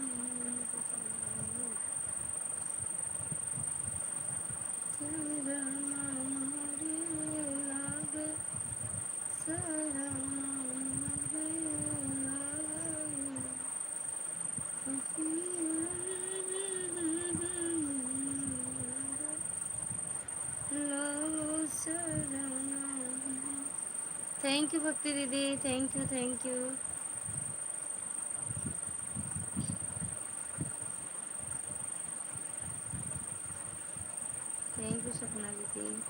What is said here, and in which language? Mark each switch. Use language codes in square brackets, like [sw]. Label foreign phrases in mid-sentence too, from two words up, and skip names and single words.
[hi] सारा मोरे लागे सारा मोरे लागे सारा। [en] thank you [hi] भक्ति दीदी, [en] Thank you thank you. thank you [hi] सपना दीदी।